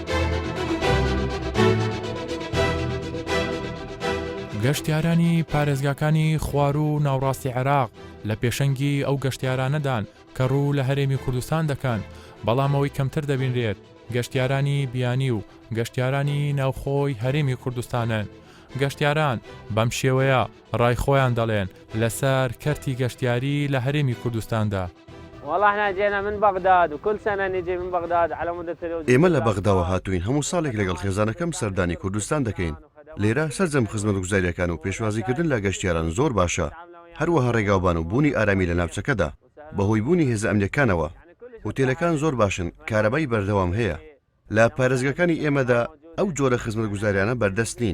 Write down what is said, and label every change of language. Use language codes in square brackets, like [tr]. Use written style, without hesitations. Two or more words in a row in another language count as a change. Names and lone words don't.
[ckb] گەشتیارانی پارێزگاکانی خوار و ناوڕاستی عێراق لە پێشەنگی ئەو گەشتیارانەدان کە ڕوو لە هەرێمی کوردستان دەکەن بەڵام ئەوەی کەمتر دەبینرێت گەشتیارانی بیانی و گەشتیارانی ناوخۆی هەرێمی کوردستانن گەشتیاران بەم شێوەیە ڕای خۆیان دەڵێن لەسەر کەرتی گەشتیاری لە هەرێمی کوردستاندا. [ar] والله احنا جينا من بغداد وكل سنه نجي من بغداد على مدة [ckb] ئێمە لە بەغداوە هاتوین هەموو ساڵێک لەگەڵ خێزانەکەم سەردانی کوردستان دەکەین لێرە سەرجەم خزمەتگوزاریەکان و پێشوازیکردن لە گەشتیاران زۆر باشە هەروەها ڕێگاوبان و بوونی ئارامی لە ناوچەکەدا بەهۆی بوونی هێزە ئەمنیەکانەوە هۆتێلەکان زۆر باشن کارەبای بەردەوام هەیە لە پارێزگەکانی ئێمەدا ئەو جۆرە خزمەتگوزاریانە بەردەست نین.